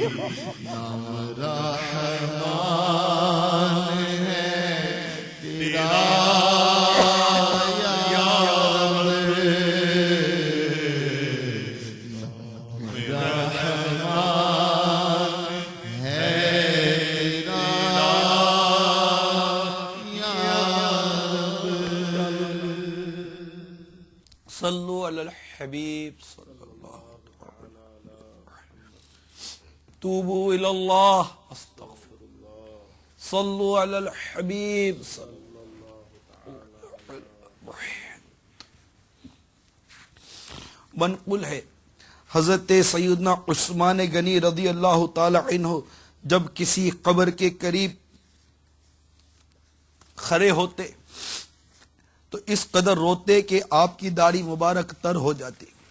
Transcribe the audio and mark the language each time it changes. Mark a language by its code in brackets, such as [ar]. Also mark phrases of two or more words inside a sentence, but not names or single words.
[ur] نام رحمان ہے تیرا یا رب. نام رحمان ہے تیرا یا رب. [ar] صلوا على الحبيب توبوا إلى الله أستغفر الله صلوا على الحبيب. [ur] منقول ہے حضرت سیدنا عثمان غنی [ar] رضي الله تعالى عنه [ur] جب کسی قبر کے قریب کھڑے ہوتے تو اس قدر روتے کہ آپ کی داڑھی مبارک تر ہو جاتی.